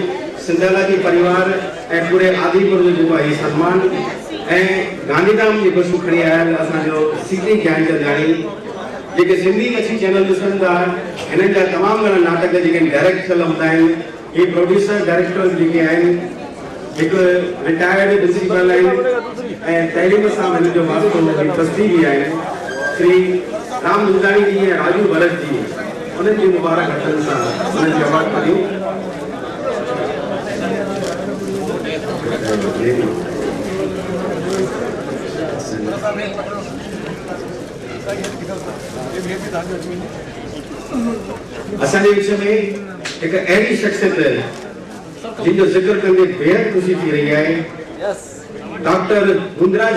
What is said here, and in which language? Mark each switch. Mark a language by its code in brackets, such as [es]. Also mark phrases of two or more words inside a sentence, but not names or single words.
[sd] सिंधाला जी परिवार ऐं पूरे आदिपुर जो जेको आहे सन्मान ऐं गांधीधाम जी बसूं खणी आयल असांजो सीटी ज्ञानचंदाणी जेके सिंधी कच्छी चैनल ॾिसनि था हिननि जा तमामु घणा नाटक जेके डायरेक्ट थियल हूंदा आहिनि। ही [en] producer director [sd] जेके आहिनि हिकु [en] retired principal [sd] आहिनि ऐं तइलीम सां हिन जो वास्तो ट्रस्टी बि आहिनि श्री राम दुधाणी जी ऐं राजू भरत जी। उन्हनि जी मुबारक हथनि सां उन्हनि जी अवार्ड करियूं। असांजे विच में हिकु अहिड़ी शख्सियत जिन जो ज़िक्र कंदे बेहद ख़ुशी थी रही आहे डॉक्टर गुंदराज